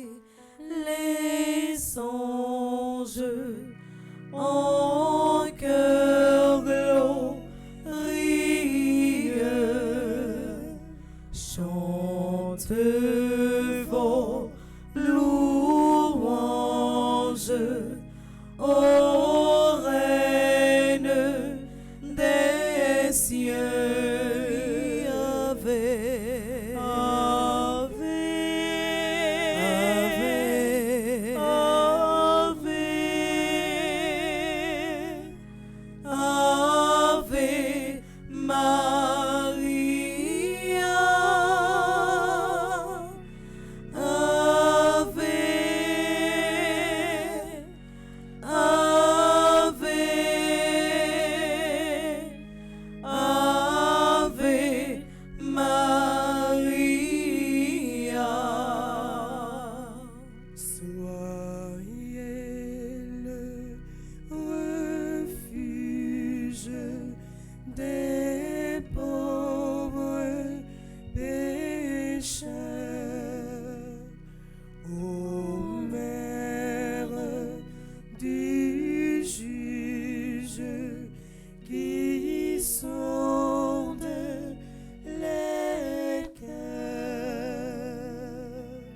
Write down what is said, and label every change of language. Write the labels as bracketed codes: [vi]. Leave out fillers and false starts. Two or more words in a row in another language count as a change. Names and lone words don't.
[fr] Les anges en cœur glorieux chantent vos louanges, ô Reine des cieux. [la] Ave, Ave, Ave, Ave Maria, Ave, Ave, Ave Maria. [fr] Soyez le refuge des pauvres pécheurs. Ô Mère du juge qui sonde les cœurs.